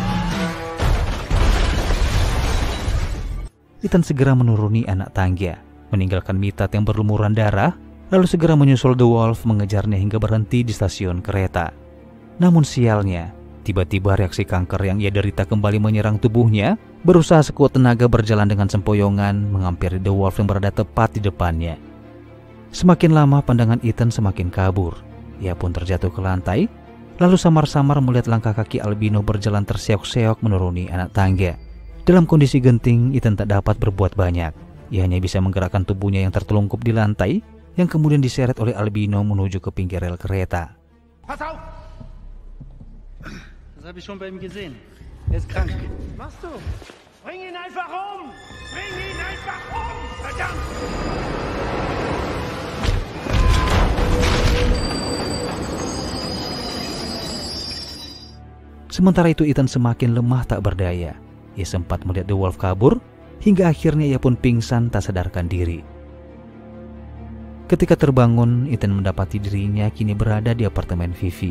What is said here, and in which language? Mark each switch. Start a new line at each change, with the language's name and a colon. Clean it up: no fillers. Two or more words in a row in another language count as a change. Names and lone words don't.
Indonesian: Ethan segera menuruni anak tangga, meninggalkan Mitat yang berlumuran darah, lalu segera menyusul The Wolf mengejarnya hingga berhenti di stasiun kereta. Namun sialnya, tiba-tiba reaksi kanker yang ia derita kembali menyerang tubuhnya, berusaha sekuat tenaga berjalan dengan sempoyongan menghampiri The Wolf yang berada tepat di depannya. Semakin lama pandangan Ethan semakin kabur. Ia pun terjatuh ke lantai, lalu samar-samar melihat langkah kaki Albino berjalan terseok-seok menuruni anak tangga. Dalam kondisi genting, Ethan tak dapat berbuat banyak. Ia hanya bisa menggerakkan tubuhnya yang tertelungkup di lantai, yang kemudian diseret oleh Albino menuju ke pinggir rel kereta.
German: Pass auf! Das habe ich schon bei ihm gesehen. Er ist krank. Was machst du? Bring ihn einfach um! Bring ihn einfach um! Verdammt!
Indonesian: Sementara itu Ethan semakin lemah tak berdaya. Ia sempat melihat The Wolf kabur, hingga akhirnya ia pun pingsan tak sadarkan diri. Ketika terbangun, Ethan mendapati dirinya kini berada di apartemen Vivi.